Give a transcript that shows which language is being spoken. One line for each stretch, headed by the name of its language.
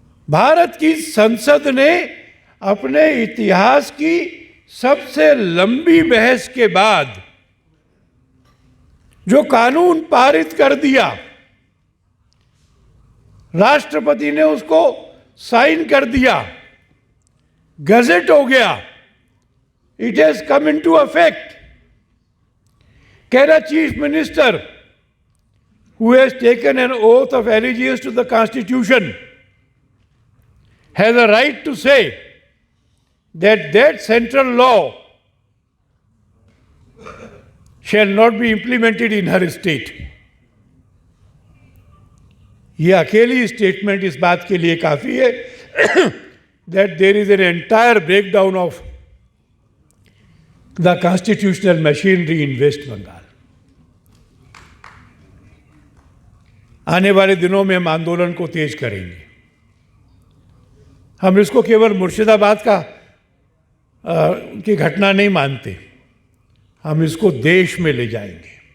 Hindi: भारत की संसद ने अपने इतिहास की सबसे लंबी बहस के बाद जो कानून पारित कर दिया, राष्ट्रपति ने उसको साइन कर दिया, गजेट हो गया,
English: It has come into effect. Can a chief minister who has taken an oath of allegiance to the Constitution has a right to say that that central law shall not be implemented in her state?
Hindi: ये अकेली statement इस बात के लिए काफी है
English: that there is an entire breakdown of the constitutional machinery in West Bengal.
Hindi: आने वाले दिनों में हम आंदोलन को तेज करेंगे। हम इसको केवल मुर्शिदाबाद की घटना नहीं मानते, हम इसको देश में ले जाएंगे।